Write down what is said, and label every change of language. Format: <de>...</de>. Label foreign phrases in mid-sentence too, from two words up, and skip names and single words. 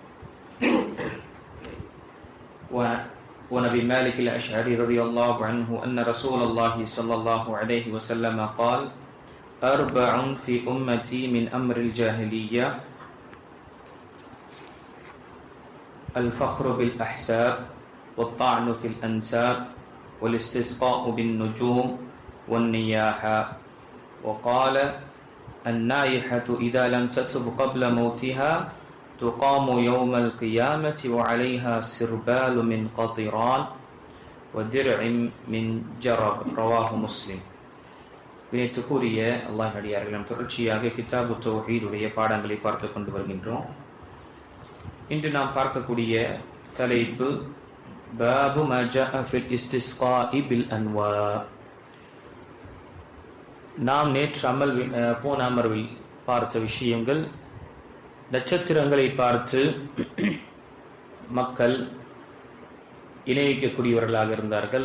<ar>ونبي مالك الأشعري رضي الله عنه أن رسول الله صلى الله عليه وسلم قال أربع في أمتي من أمر الجاهلية الفخر بالأحساب والطعن في الأنساب والاستسقاء بالنجوم والنياحة. وقال النائحة إذا لم تتب قبل موتها تقام يوم القيامة وعليها سربال من قطران ودرع من جرب. رواه مسلم.</ar> <ta>இணைத்துக்குரிய அல்லாஹ் அடியார்கள், நாம் தொடர்ச்சியாக கிதாபு தௌஹீத் உடைய பாடங்களை பார்த்து கொண்டு வருகின்றோம். இன்று நாம் பார்க்கக்கூடிய தலைப்பு</ta> <ar>باب ما جاء في الاستسقاء بالأنواء.</ar> <ta>நாம் நேற்று போன அமர்வில் பார்த்த விஷயங்கள், நட்சத்திரங்களை பார்த்து மக்கள் இணைவிக்கக்கூடியவர்களாக இருந்தார்கள்.</ta>